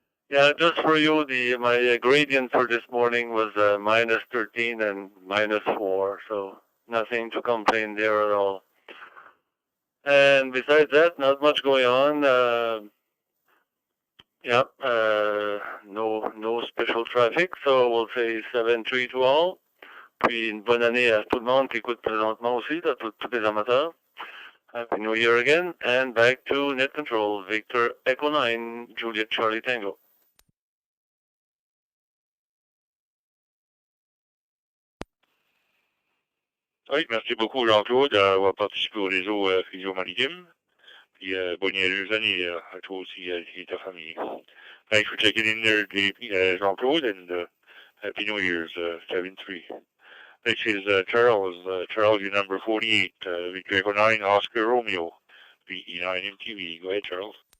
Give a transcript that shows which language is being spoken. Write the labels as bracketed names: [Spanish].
[English] Yeah, just for you, my gradient for this morning was minus 13 and minus 4, so nothing to complain there at all. And besides that, not much going on. Yeah, no special traffic, so we'll say 7-3 to all. [French] Puis une bonne année à tout le monde qui écoute présentement aussi, à tous les amateurs. [English] Happy New Year again, and back to Net Control, Victor Echo 9, Juliet Charlie Tango. [French] Oui, merci beaucoup, Jean-Claude, d'avoir participé au réseau Fusion Maritime. Puis bonne heureuse année à toi aussi et ta famille. [English] Thanks for checking in there, Jean-Claude, and Happy New Year's, 7-3. Next is Charles. Charles, your number 48, Victor Echo 9, Oscar Romeo, VE9 MTV. Go ahead, Charles.